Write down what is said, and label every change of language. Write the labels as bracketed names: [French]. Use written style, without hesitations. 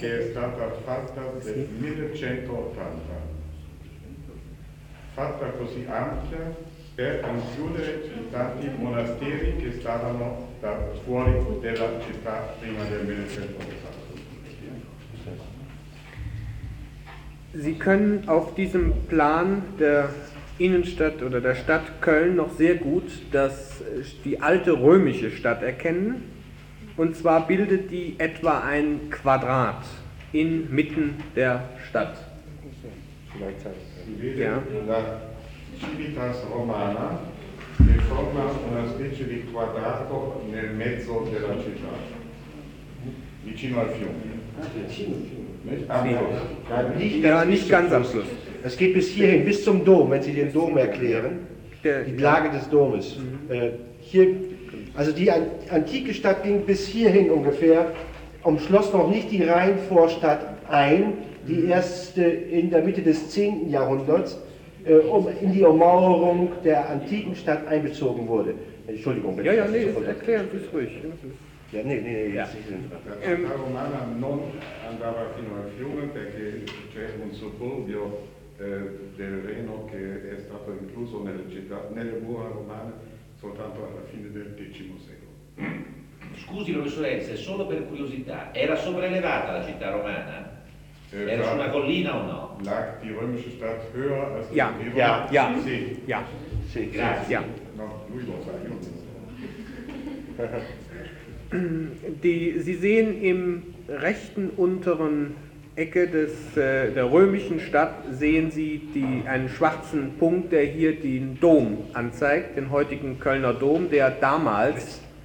[Italian] Che è stata fatta nel 1180. Fatta così ampia per includere i tanti monasteri che stavano da fuori della città prima del 1180. [German] Sie können auf diesem Plan der Innenstadt oder der Stadt Köln noch sehr gut die alte römische Stadt erkennen. Und zwar bildet die etwa ein Quadrat inmitten der Stadt. Ja. Civitas Romana, die forma una specie di quadrato nel mezzo della città, vicino al fiume. Nicht ganz am Schluss. Es geht bis hierhin, bis zum Dom, wenn Sie den Dom erklären, die Lage des Domes. Hier, also die antike Stadt ging bis hierhin ungefähr, umschloss noch nicht die Rheinvorstadt ein, die erst in der Mitte des 10. Jahrhunderts in die Ummauerung der antiken Stadt einbezogen wurde. Entschuldigung, bitte. Ja, nee, so erklären Sie es ruhig. Ja, nee, ja. [Italian] Der Romana non andava fino al fiume perché c'è un suburbio del Reno che è stato incluso nelle città, nelle mura romane soltanto alla fine del X secolo. Scusi, professoressa, solo per curiosità, era sopraelevata la città romana? Era su una collina o no? [German] Lag die römische Stadt höher als die Umgebung? Ja, ja, [Italian] sì. [German] Ja, [Italian] sì, grazie. No, lui lo sa, io non so. [German] Sie sehen im rechten unteren Ecke der römischen Stadt, sehen Sie einen schwarzen Punkt, der hier den Dom anzeigt, den heutigen Kölner Dom, der damals